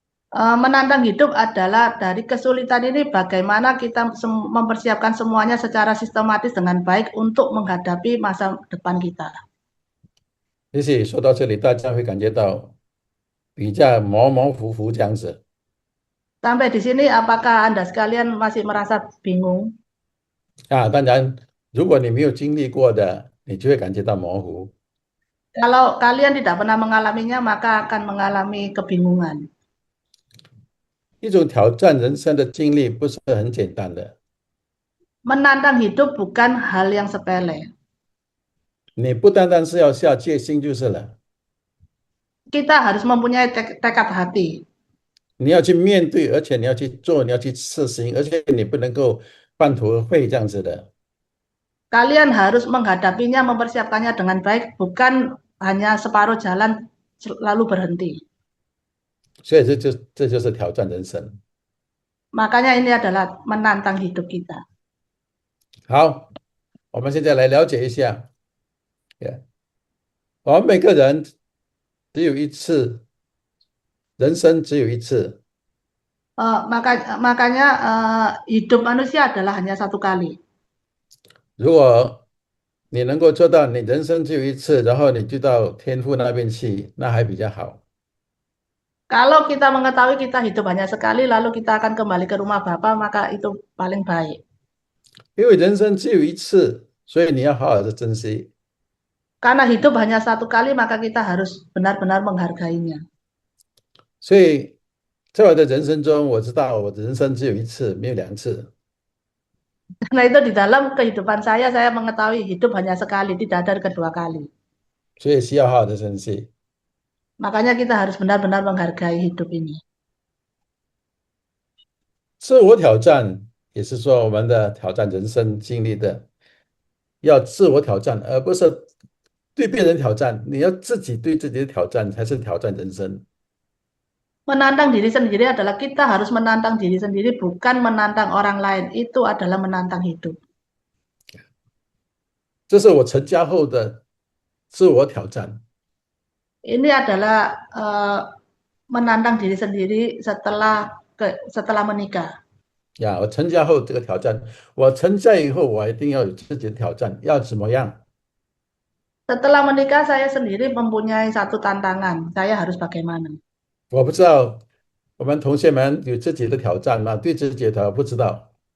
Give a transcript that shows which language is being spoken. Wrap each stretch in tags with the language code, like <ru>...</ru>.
<id>Menantang hidup adalah dari kesulitan ini bagaimana kita mempersiapkan semuanya secara sistematis dengan baik untuk menghadapi masa depan kita.</id> <zh>也许说到这里，大家会感觉到比较模模糊糊这样子。</zh> <id>Sampai di sini apakah Anda sekalian masih merasa bingung?</id> <zh>当然，如果你没有经历过的，你就会感觉到模糊。</zh> <id>Kalau kalian tidak pernah mengalaminya, maka akan mengalami kebingungan.</id> <zh>一种挑战人生的经历不是很简单的，</zh> <id>Menantang hidup bukan hal yang sepele.</id> <zh>你不单单是要下决心就是了，</zh> <id>Kita harus mempunyai tekad hati.</id> <zh>你要去面对，而且你要去做，你要去实行，而且你不能够半途而废这样子的。</zh> <id>Kalian harus menghadapinya, mempersiapkannya dengan baik, bukan hanya separuh jalan lalu berhenti.</id> <zh>所以这就是挑战人生。</zh> <id>Makanya ini adalah menantang hidup kita.</id> <zh>好，我们现在来了解一下，我们每个人只有一次，人生只有一次。</zh> <id>Makanya hidup manusia adalah hanya satu kali.</id> <zh>如果你能够做到，你人生只有一次，然后你就到天父那边去，那还比较好。</zh> <id>Kalau kita mengetahui kita hidup hanya sekali, lalu kita akan kembali ke rumah Bapa, maka itu paling baik.</id> <zh>因为人生只有一次，所以你要好好的珍惜。</zh> <id>Karena hidup hanya satu kali, maka kita harus benar-benar menghargainya.</id> <zh>所以在我的人生中，我知道我的人生只有一次，没有两次，</zh> <id>Karena itu di dalam kehidupan saya mengetahui hidup hanya sekali, tidak ada kedua kali.</id> <zh>所以需要好好的珍惜。</zh> <id>Makanya kita harus benar-benar menghargai hidup ini.</id> <zh>自我挑战也是说我们的挑战人生经历的，要自我挑战，而不是对别人挑战。你要自己对自己的挑战，才是挑战人生。</zh> <id>Menantang diri sendiri adalah kita harus menantang diri sendiri, bukan menantang orang lain. Itu adalah menantang hidup.</id> <zh>这是我成家后的自我挑战。</zh> <id>Ini adalah menantang diri sendiri setelah menikah.</id> <zh>呀，我成家后这个挑战，我成家以后，我一定要有自己的挑战，要怎么样？</zh> <id>Setelah menikah saya sendiri mempunyai satu tantangan. Saya harus bagaimana?</id> <zh>我不知道我们同学们有自己的挑战吗？对自己的挑战不知道。</zh>